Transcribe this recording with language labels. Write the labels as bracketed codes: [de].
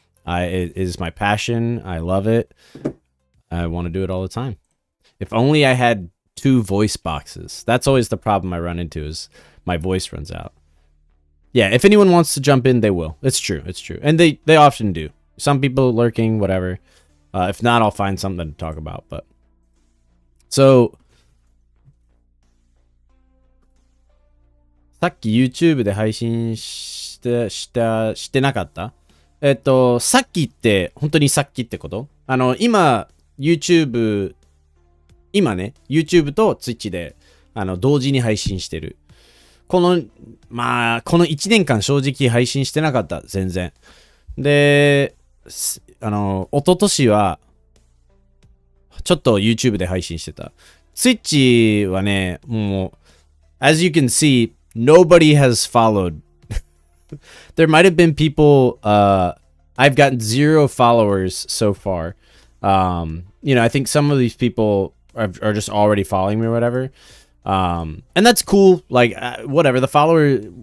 [en] It is my passion. I love it. I want to do it all the time. If only I had 2 voice boxes. That's always the problem I run into is my voice runs out. Yeah, if anyone wants to jump in, they will. It's true. It's true. And they often do. Some people lurking, whatever. If not, I'll find something to talk about. But so [ja] さっき YouTube で配信してなかった？さっきって本当にさっきってこと？今 YouTube ね、YouTube と Twitch で同時に配信してる。この1年間正直配信してなかった。全然。で、一昨年は、ちょっと YouTube で配信してた。 [en] Twitch [ja] はね、もう、 [en] as you can see, nobody has followed. There might have been people, I've gotten 0 followers so far. You know, I think some of these people are just already following me or whatever. And that's cool. Like, whatever. The follower,